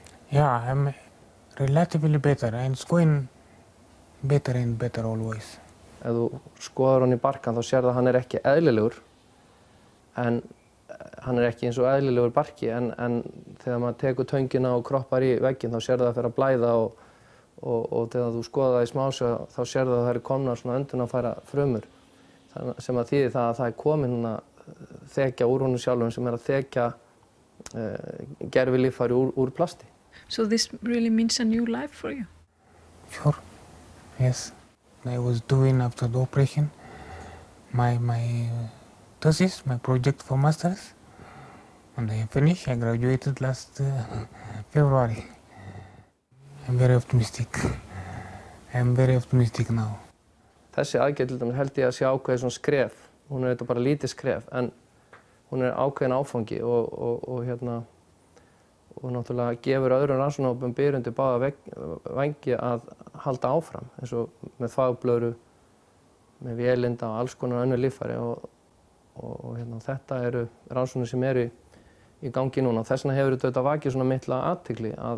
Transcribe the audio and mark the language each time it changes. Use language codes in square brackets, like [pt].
[en] Yeah, I'm relatively better and it's going better and better always. [is] Ef þú skoðar hann í barkann þá sér það að hann er ekki eðlilegur en hann er ekki eins og eðlilegur barki en þegar maður tekur töngina og kroppar í vegginn þá sér það að fer að blæða og þegar þú skoðar það í smásjá þá sér það að það eru komnar svona öndunarfæra frumur sem að þýðir það að það er komin þekja úr honum sjálfum sem er að þekja gervilíffæri úr plasti. [en] So this really means a new life for you? Sure, yes. I was doing after the operation my thesis, my project for masters, and I finished. I graduated last February. I'm very optimistic. I'm very optimistic now. [is] Þessi aðgerð til dæmis held ég að sé ákveðið svona skref. Hún er þetta bara lítið skref en hún er ákveðin áfangi og náttúrulega gefur öðrum rannsóknarhópum byr undir báða vængi að halda áfram eins og með þvagblöðru, með vélinda og alls konar önnur líffæri og þetta eru rannsóknir sem eru í gangi núna. Þess vegna hefur þetta vakið svona mikla athygli